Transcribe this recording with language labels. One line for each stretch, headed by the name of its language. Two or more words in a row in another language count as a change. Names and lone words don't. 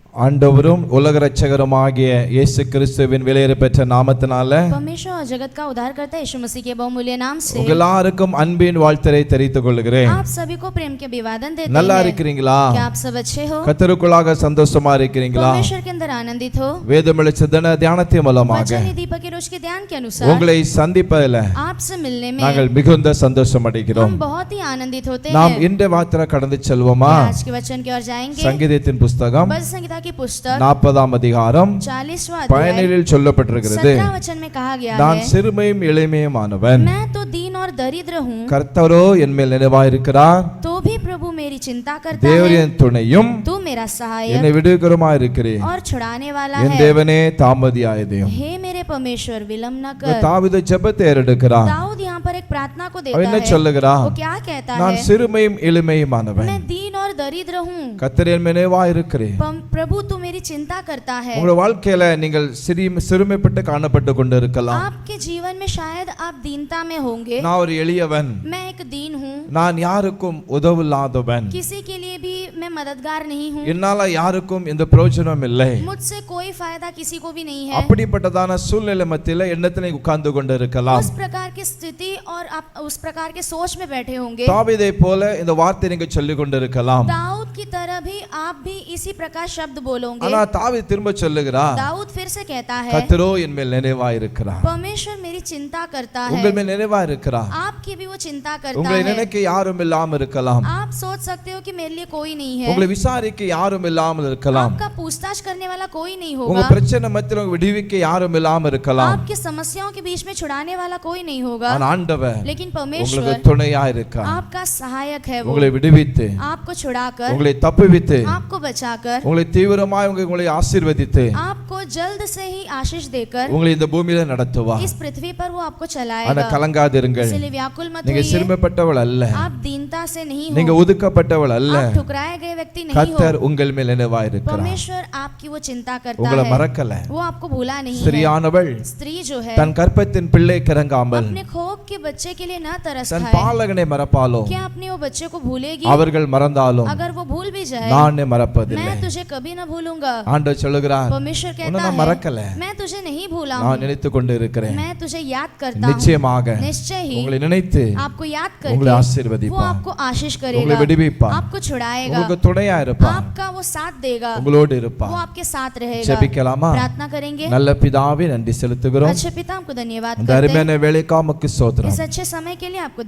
Tamil: ஆண்டவரும் உலக இரட்சகருமாகிய இயேசு கிறிஸ்துவின் விலையேற பெற்ற நாமத்தினால
Hindi: परमेश्वर और जगत का उद्धार करता यीशु मसीह के बहुमूल्य नाम से
Tamil: உங்கள் எல்லாருக்கும் அன்பின் வாழ்த்தலை தெரிவித்துக் கொள்கிறேன்.
Hindi: आप सभी को प्रेम के अभिवादन देते
Tamil: நல்லா
Hindi: हैं।
Tamil: இருக்கிறீங்களா?
Hindi: क्या आप सब अच्छे हो?
Tamil: கர்த்தருக்குள்ளாக சந்தோஷமா இருக்கிறீங்களா?
Hindi: परमेश्वर के अंदर आनंदित हो?
Tamil: வேதம் வெளிச்ச தின தியானத்தின் மூலமாக
Hindi: वचन दीपक के रोज के ध्यान के अनुसार
Tamil: உங்களை சந்திப்பதில்
Hindi: आपसे मिलने में
Tamil: நாங்கள் மிகுந்த சந்தோஷம் அடைகிறோம்.
Hindi: हम बहुत ही आनंदित होते
Tamil: நாம்
Hindi: हैं।
Tamil: இந்த வார்த்தை கடந்து செல்வோமா?
Hindi: आज के वचन की ओर जाएंगे।
Tamil: சங்கீதத்தின் புத்தகம்
Hindi: भजन संहिता की पुस्तक
Tamil: 40ஆம் அதிகாரம்
Hindi: 40वां अध्याय
Tamil: 17 சொல்லப்பட்டிருக்கிறது.
Hindi: 17 वचन में कहा गया
Tamil: நான்
Hindi: है,
Tamil: சிறுமையும் எளிமையுமானவன்,
Hindi: मैं तो दीन और दरिद्र हूँ,
Tamil: கர்த்தரோ என் மேல் நினைவாயிருக்கிறார்.
Hindi: तो भी प्रभु मेरी चिंता करता
Tamil: தேவர்
Hindi: है।
Tamil: என் துணையும்
Hindi: तू मेरा सहायक
Tamil: என்னை விடுவிக்கிறமா இருக்கிறேன்.
Hindi: और छुड़ाने वाला
Tamil: என்
Hindi: है।
Tamil: தேவனே தாமதியாயதையும்.
Hindi: हे मेरे परमेश्वर विलंब न
Tamil: இந்த
Hindi: कर।
Tamil: தாவீது ஜெபத்தை ஏறெடுக்கிறார்.
Hindi: दाऊद यहाँ पर एक प्रार्थना को
Tamil: அவன்
Hindi: देता
Tamil: என்ன
Hindi: है।
Tamil: சொல்லுகிறான்?
Hindi: वो क्या कहता
Tamil: நான்
Hindi: है?
Tamil: சிறுமையும் எளிமையுமானவன்,
Hindi: मैं दीन और दरिद्र हूँ,
Tamil: கர்த்தர் என் மேல் நினைவாயிருக்கிறேன்.
Hindi: प्रभु तू मेरी चिंता करता है।
Tamil: உங்களுடைய வாழ்க்கையில நீங்கள் சிறுமைப்பட்டு காணப்பட்டு கொண்டு இருக்கலாம்.
Hindi: आपके जीवन में शायद आप दीनता में होंगे।
Tamil: நான் ஒரு எளியவன்,
Hindi: मैं एक दीन हूँ,
Tamil: நான் யாருக்கும் உதவில்லாதவன்,
Hindi: किसी के लिए भी मैं मददगार नहीं हूँ,
Tamil: என்னால யாருக்கும் எந்த பிரயோஜனம் இல்லை.
Hindi: मुझसे कोई फायदा किसी को भी नहीं है।
Tamil: அப்படிப்பட்டதான சூழ்நிலை மத்தியில எண்ணத்திலே உட்கார்ந்து கொண்டு இருக்கலாம்.
Hindi: उस प्रकार की स्थिति और आप उस प्रकार के सोच में बैठे होंगे।
Tamil: தாவீதை போல இந்த வார்த்தை நீங்க சொல்லிக் கொண்டிருக்கலாம்.
Hindi: दाऊद की तरह भी आप भी इसी प्रकार शब्द बोलोगे।
Tamil: ஆனா தாவீது திரும்ப சொல்லுகிறார்,
Hindi: दाऊद फिर से कहता है,
Tamil: கர்த்தரோ என் மேல் நினைவாயிருக்கிறார்.
Hindi: परमेश्वर मेरी चिंता करता है।
Tamil: உங்கள் மேல் நினைவாயிருக்கிறார்.
Hindi: आपकी भी वो चिंता करता
Tamil: உங்களை
Hindi: है।
Tamil: நினைக்க யாரும் இல்லாமல் இருக்கலாம்.
Hindi: आप सोच सकते हो कि मेरे लिए कोई नहीं है।
Tamil: உங்களை விசாரிக்க யாரும் இல்லாமல் இருக்கலாம்.
Hindi: आपका पूछताछ करने वाला कोई नहीं
Tamil: உங்க
Hindi: होगा।
Tamil: பிரச்சனை மத்தியில உங்க விடுவிக்க யாரும் இல்லாமல் இருக்கலாம்.
Hindi: आपकी समस्याओं के बीच में छुड़ाने वाला कोई नहीं होगा।
Tamil: ஆனா ஆண்டவர்
Hindi: लेकिन
Tamil: உங்களுக்கு
Hindi: परमेश्वर
Tamil: துணையா இருக்கார்.
Hindi: आपका सहायक है। वो
Tamil: உங்களை விடுவித்து,
Hindi: आपको छुड़ाकर,
Tamil: உங்களை தப்புவித்து,
Hindi: आपको बचाकर,
Tamil: உங்களை தீவிரமாய் உங்களை ஆசீர்வதித்து
Hindi: आपको जल्द से ही आशीष देकर
Tamil: உங்களை இந்த பூமியில நடத்துவார்.
Hindi: इस पृथ्वी पर वो आपको
Tamil: ஆனா
Hindi: चलाएगा।
Tamil: கலங்காதிருங்கள்.
Hindi: इसलिए व्याकुल मत
Tamil: நீங்க
Hindi: होइए।
Tamil: சிறுமைப்பட்டவள் அல்ல,
Hindi: आप दीनता से नहीं
Tamil: நீங்க
Hindi: हो,
Tamil: ஒதுக்கப்பட்டவள் அல்ல.
Hindi: आप ठुकराए गए व्यक्ति नहीं हो।
Tamil: கர்த்தர் உங்கள் மேல் நினைவாயிருக்கிறார்.
Hindi: परमेश्वर आपकी वो चिंता करता
Tamil: உங்களை
Hindi: है।
Tamil: மறக்கல.
Hindi: वो आपको भूला नहीं है।
Tamil: ஸ்திரியானவள்
Hindi: स्त्री जो है
Tamil: தன் கற்பத்தின் பிள்ளை கிறங்காமல்
Hindi: अपने खोक के बच्चे के लिए न तरस
Tamil: தன்
Hindi: खाए।
Tamil: பாலகனை மறப்பாலோ?
Hindi: क्या अपने वो बच्चे को भूलेगी?
Tamil: அவர்கள் மறந்தாலும்
Hindi: अगर वो भूल भी जाए,
Tamil: நானே மறப்பதில்லை.
Hindi: मैं तुझे कभी न भूलूंगा।
Tamil: ஆண்டவர் சொல்லுகிறார்,
Hindi: परमेश्वर
Tamil: உன்னை
Hindi: कहता
Tamil: நான்
Hindi: है,
Tamil: மறக்கல,
Hindi: मैं तुझे नहीं भूला
Tamil: நான்
Hindi: हूँ,
Tamil: நினைத்து கொண்டு இருக்கிறேன்.
Hindi: मैं तुझे याद करता हूँ।
Tamil: நிச்சயமாக
Hindi: निश्चय ही
Tamil: உங்களை நினைத்து
Hindi: आपको याद
Tamil: உங்களை
Hindi: करके वो
Tamil: ஆசீர்வதிப்பார்.
Hindi: आपको आशीष
Tamil: உங்களை
Hindi: करेगा,
Tamil: விடுவிப்பார்.
Hindi: आपको छुड़ाएगा,
Tamil: உங்களுக்கு துணையா இருப்பார்.
Hindi: आपका वो साथ देगा,
Tamil: உங்களோடு
Hindi: वो
Tamil: இருப்பார்.
Hindi: आपके साथ रहेगा।
Tamil: ஜெபிக்கலாமா?
Hindi: प्रार्थना करेंगे।
Tamil: நல்ல பிதாவே, நன்றி செலுத்துகிறோம்.
Hindi: अच्छे पिता हमको धन्यवाद
Tamil: இந்த
Hindi: करते हैं।
Tamil: அருமையான வேலைக்காக உமக்கு ஸ்தோத்திரம்.
Hindi: इस अच्छे समय के लिए आपको